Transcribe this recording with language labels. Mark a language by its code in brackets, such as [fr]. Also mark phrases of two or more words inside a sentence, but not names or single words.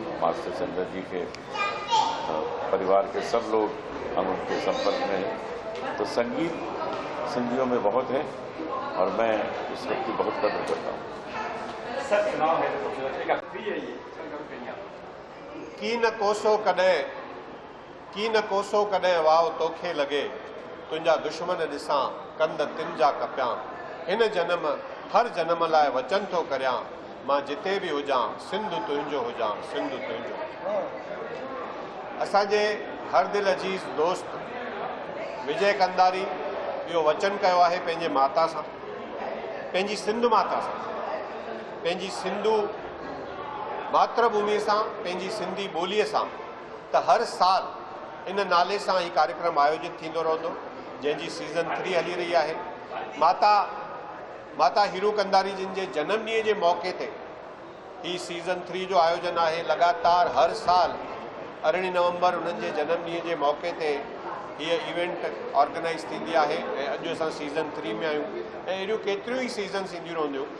[hi] मास्टर चंद्र जी के परिवार के सब लोग हम उनके संपर्क में हैं। तो संगीत सिंधियों में बहुत है और मैं उस वक्त की बहुत कदर करता हूँ। [sd] की न कोसो कॾहिं वाव तोखे लॻे, तुंहिंजा दुश्मन ॾिसां कंद तिन जा कपियां। हिन जन्म हर जन्म लाइ वचन थो करियां, मां जिते बि हुजां सिंध तुंहिंजो हुजां, सिंध तुंहिंजो। असांजे हर दिल अजीज़ दोस्त विजय कंदारी इहो वचन कयो आहे पंहिंजे माता सां, पंहिंजी सिंध माता सां, पंहिंजी सिंधू मातृभूमि सां, पंहिंजी सिंधी ॿोलीअ सां, त हर साल इन नाले सां ही कार्यक्रम आयोजित थींदो रहंदो, जंहिंजी सीज़न 3 हली रही आहे। माता हीरू कंदारी जिन जे जनम ॾींहं जे मौक़े ते ही सीज़न 3 जो आयोजन आहे। लगातार हर साल 18 नवंबर उन्हनि जे जनम ॾींहं जे मौक़े ते हीअ [en] event organize [sd] थींदी आहे ऐं अॼु असां सीज़न 3 में आहियूं ऐं अहिड़ियूं केतिरियूं ई सीज़न्स ईंदियूं रहंदियूं।